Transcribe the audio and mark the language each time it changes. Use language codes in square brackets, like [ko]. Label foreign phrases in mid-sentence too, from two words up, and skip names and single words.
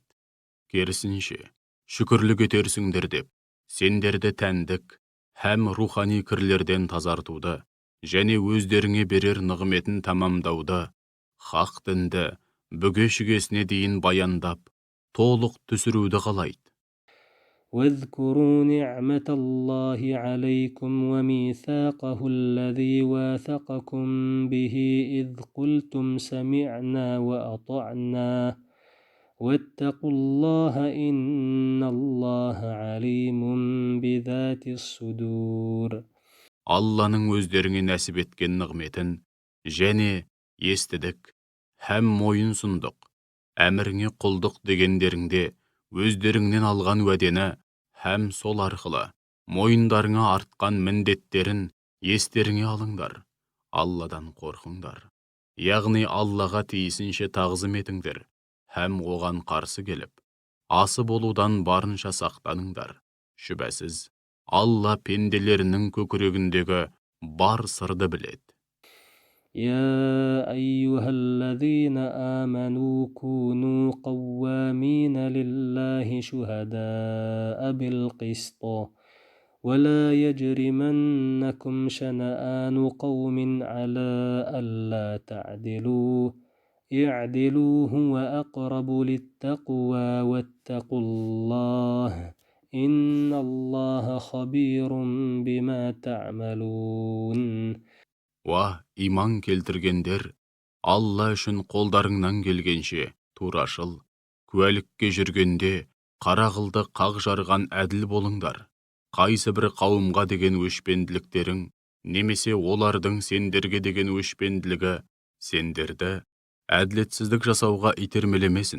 [kk] Керісінше, шүкірлік етерсіңдер деп, сендерді тәндік һәм рухани кірлерден тазартуды және өздеріңе берер нығметін тамамдауды, хақ дінді бүге-шүгесіне дейін баяндап, толық түсіруді қалайды. [ar] واذكروا نعمة الله عليكم وميثاقه الذي واثقكم به إذ قلتم سمعنا وأطعنا واتقوا الله إن الله عليم بذات الصدور. [kk] Алланың өздеріңе нәсіп еткен нығметін және естідік һәм мойын сұндық, әміріңе құлдық дегендеріңде өздеріңнен алған уәдені һәм сол арқылы мойындарыңа артқан міндеттерін естеріңе алыңдар. Алладан қорқыңдар. Яғни Аллаға тиісінше тағзым етіңдер һәм оған қарсы келіп, асы болудан барынша сақтаныңдар. Шүбәсіз, Алла пенделерінің көкірегіндегі бар сырды біледі. [ar] يا أيها الذين آمنوا كونوا قوامين لله شهداء بالقسط ولا يجرمنكم شنآن قوم على ألا تعدلوا اعدلوا هو أقرب للتقوى واتقوا الله إن الله خبير بما تعملون. [kk] Уа, иман келтіргендер, Алла үшін қолдарыңнан келгенше турашыл, куәлікке жүргенде қарақылды қақ жарған әділ болыңдар. Қайсы бір қауымға деген өшпенділіктерің, немесе олардың сендерге деген өшпенділігі сендерді әділетсіздік жасауға итермелемесін.